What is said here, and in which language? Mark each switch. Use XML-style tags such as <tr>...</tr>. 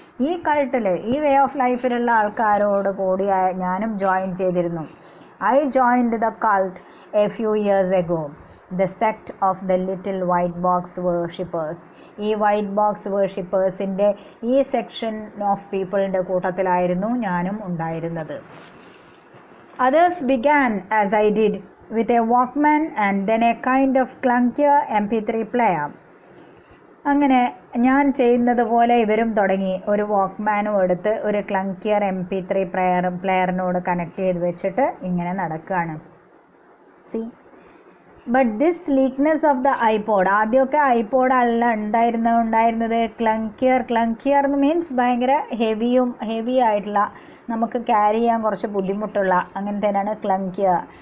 <ml>ഈ കൾട്ടിൽ, ഈ way of ലൈഫിലുള്ള ആൾക്കാരോട് കൂടി ഞാനും ജോയിൻ ചെയ്തിരുന്നു.</ml> <en>I joined the cult a few years ago, the sect of the little white box worshippers.</en> <ml>ഈ വൈറ്റ് ബോക്സ് വേർഷിപ്പേഴ്സിൻ്റെ ഈ സെക്ഷൻ ഓഫ് പീപ്പിളിൻ്റെ കൂട്ടത്തിലായിരുന്നു ഞാനും ഉണ്ടായിരുന്നത്.</ml> <en>Others began as I did with a Walkman and then a kind of clunkier MP3 player.</en> <ml>അങ്ങനെ ഞാൻ ചെയ്യുന്നത് പോലെ ഇവരും തുടങ്ങി. ഒരു വാക്ക്മാനും എടുത്ത് ഒരു ക്ലങ്കിയർ MP3 പ്ലെയറിനോട് കണക്ട് ചെയ്ത് വെച്ചിട്ട് ഇങ്ങനെ നടക്കുകയാണ്. C,</ml> <en>but this sleekness of the iPod,</en> <ml>ആദ്യമൊക്കെ ഐപോഡ് അല്ല ഉണ്ടായിരുന്നത് ക്ലങ്കിയർ എന്ന് മീൻസ് ഭയങ്കര ഹെവി ആയിട്ടുള്ള, നമുക്ക് ക്യാരി ചെയ്യാൻ കുറച്ച് ബുദ്ധിമുട്ടുള്ള അങ്ങനത്തേനാണ് ക്ലങ്കിയർ.</ml>